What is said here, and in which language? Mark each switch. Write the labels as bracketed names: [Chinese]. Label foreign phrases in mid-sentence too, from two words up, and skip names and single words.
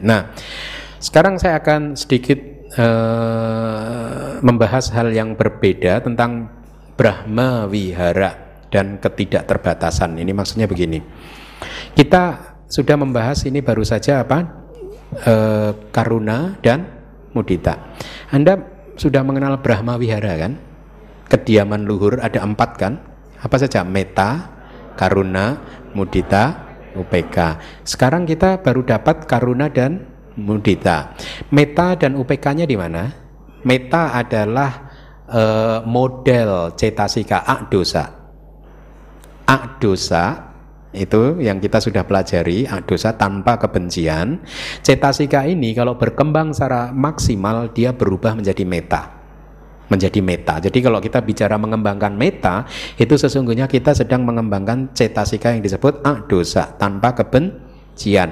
[Indonesian] Nah, sekarang saya akan sedikit membahas hal yang berbeda tentang Brahma Wihara dan ketidakterbatasan. Ini maksudnya begini. Kita sudah membahas ini baru saja apa? Karuna dan mudita. Anda sudah mengenal Brahma Wihara, kan? Kediaman luhur ada 4, kan? Apa saja? Metta, karuna, mudita, upeka. Sekarang kita baru dapat karuna dan mudita. Metta dan upekanya di mana? Metta adalah model cetasika akdosa. Akdosa itu yang kita sudah pelajari, akdosa tanpa kebencian. Cetasika ini kalau berkembang secara maksimal dia berubah menjadi metta. Menjadi metta. Jadi kalau kita bicara mengembangkan metta, itu sesungguhnya kita sedang mengembangkan cetasika yang disebut akdosa tanpa kebencian.